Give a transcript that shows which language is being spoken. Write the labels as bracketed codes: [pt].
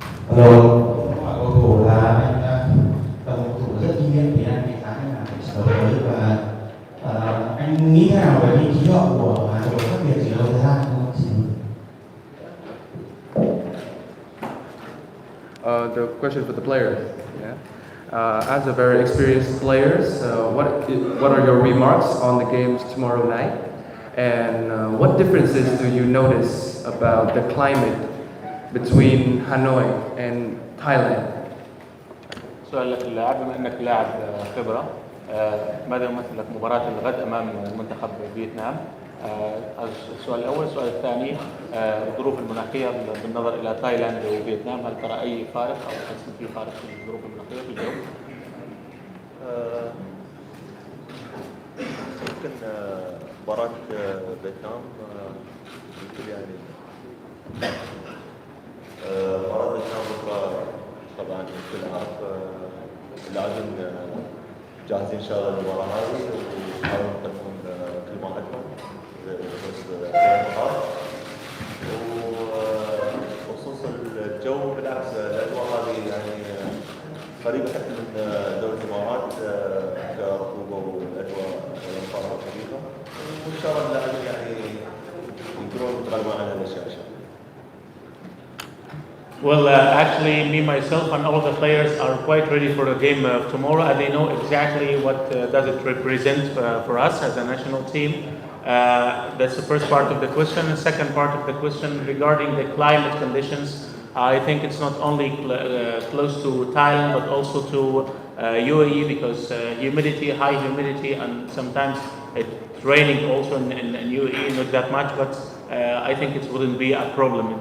[vi] Hello, hỏi cầu thủ là anh là một cầu thủ rất kinh nghiệm thì anh đánh giá là sở mới, và anh nghĩ thế nào về khí hậu của Hà Nội khác biệt gì đâu Thái Lan không? [en] The question for the players. Yeah. As a very experienced players, what are your remarks on the games tomorrow night, and what differences do you notice about the climate between Hanoi and Thailand? [ar] سؤال لك اللاعب، بما انك لاعب خبره، ماذا يمثل لك مباراه الغد امام منتخب فيتنام؟ السؤال الاول. السؤال الثاني، الظروف المناخيه بالنظر الى تايلاند وفيتنام، هل ترى اي فارق او تحس في فارق في الظروف المناخيه في الجو؟ يمكن مباراة فيتنام يمكن يعني مباراة فيتنام بكرة طبعا الكل عارف اللاعبين جاهزين ان شاء الله للمباراة هذه، ونحاول نقدم كل ما عندنا بخصوص المباراة. وخصوص الجو بالعكس الاجواء هذه يعني قريبة حتى من دولة الامارات كرطوبة والاجواء والامطار خفيفة، وان شاء الله اللاعبين يعني يقدرون يتغلبون على هالاشياء ان شاء الله. [en] Well, actually, me, myself, and all the players are quite ready for the game of tomorrow, and they know exactly what does it represent for us as a national team. That's the first part of the question. The second part of the question regarding the climate conditions, I think it's not only close to Thailand, but also to UAE, because humidity, high humidity, and sometimes it's raining also in UAE, not that much, but I think it wouldn't be a problem.